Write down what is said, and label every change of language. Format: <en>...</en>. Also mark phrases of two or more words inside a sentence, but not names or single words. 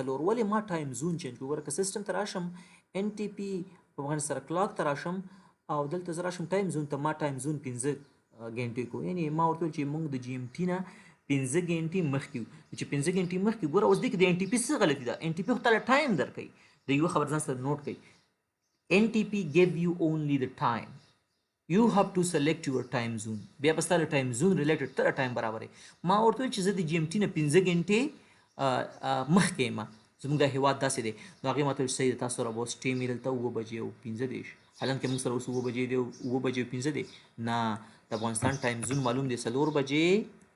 <ps>4 ولې ما</ps> <en>time zone change</en> <ps>کړو ګوره که سیسټم ته راشم ان ټي پي په بغیر سره کلاک ته راشم او دلته زه راشم</ps> <en>time zone</en> <ps>ته ما</ps> <en>time zone</en> <ps>15 ګنټې کو یعنی ما ورته ویل چې موږ د جی ایم ټي نه 15 ګنټې مخکې یو چې 15 ګنټې مخکې ګوره اوس دې کې د ان ټي پي څه غلطي ده ان ټي پي خو تاله ټایم درکوي د یوه خبر ځان سره نوٹ کړئ ان ټي پي</ps> <en>give you only the time you have to select your time zone</en> <ps>بیا به ستا له</ps> <en>time zone related</en> <ps>ته ټایم برابرې ما ورته ویل چې زه د جی ایم ټي نه 15 ګنټې مخکې یم زموږ دا هېواد داسې دی نو هغې ما ته ویل صحیح ده تاسو سره به اوس ټیم یې دلته 7 بجې او 15 دی حالانکه موږ سره اوس 7 بجې دی 7 بجې او 15 دی نه د افغانستان</ps> <en>time zone</en> <ps>معلوم دی 4 بجې</ps>